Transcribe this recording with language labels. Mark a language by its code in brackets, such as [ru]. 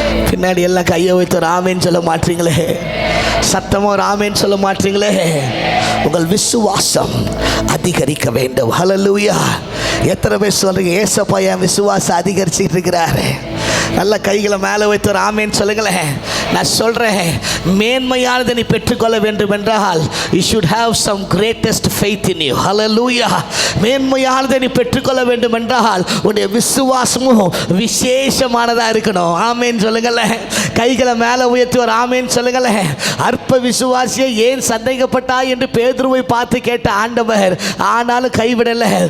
[ta] பின்னாடி எல்லாம் கையை வைத்து ஒரு ஆமென் சொல்ல மாட்டீங்களே, சத்தமா ஒரு ஆமென் சொல்ல மாட்டீங்களே. உங்கள் விசுவாசம் அதிகரிக்க வேண்டும். ஹல்லேலூயா. எத்தனை பேர் சொல்றீங்க, ஏசப்பா என் விசுவாசம் அதிகரிச்சுட்டு இருக்கிறாரு? நல்ல கைகளை மேலே வைத்து ஒரு ஆமென் சொல்லுங்களேன். நான் சொல்றேன், மேன்மையானதை நீ பெற்றுக்கொள்ள வேண்டும் என்றால் [en] you should have some greatest faith in you. Hallelujah. [ta] மேன்மையானதை நீ பெற்றுக்கொள்ள வேண்டும் என்றால் உன்னுடைய விசுவாசமும் விசேஷமானதா இருக்கணும். ஆமென் சொல்லுங்களேன். கைகளை மேலே உயர்த்தி ஒரு ஆமென் சொல்லுங்களேன். அற்ப விசுவாசியை ஏன் சந்தேகப்பட்டாய் என்று பேதுருவை பார்த்து கேட்ட ஆண்டவர் ஆனாலும் கைவிடல.